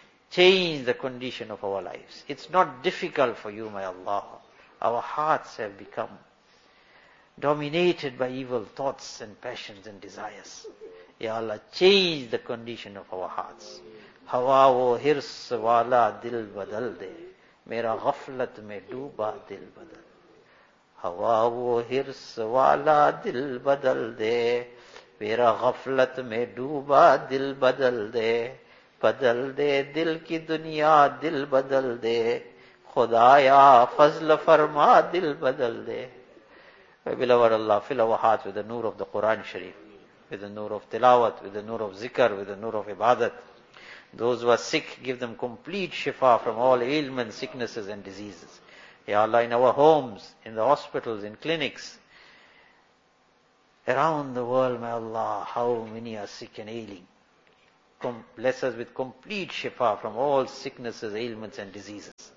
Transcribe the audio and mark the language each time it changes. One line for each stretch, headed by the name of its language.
English: Change the condition of our lives. It's not difficult for you, my Allah. Our hearts have become dominated by evil thoughts and passions and desires. Ya Allah, change the condition of our hearts.
Urdu: Hawa wo hirs wala dil badal de. میرا غفلت میں ڈوبا دل بدل ہوا وہ حرص والا دل بدل دے میرا غفلت میں ڈوبا دل بدل دے بدل دے دل کی دنیا دل بدل دے خدایا فضل فرما دل بدل دے
English: My beloved Allah, fill our hearts with the nur of the Quran Sharif, with the nur of tilawat, with the nur of zikr, with the nur of ibadat. Those who are sick, give them complete shifa from all ailments, sicknesses and diseases. Ya Allah, in our homes, in the hospitals, in clinics, around the world, my Allah, how many are sick and ailing. bless us with complete shifa from all sicknesses, ailments and diseases.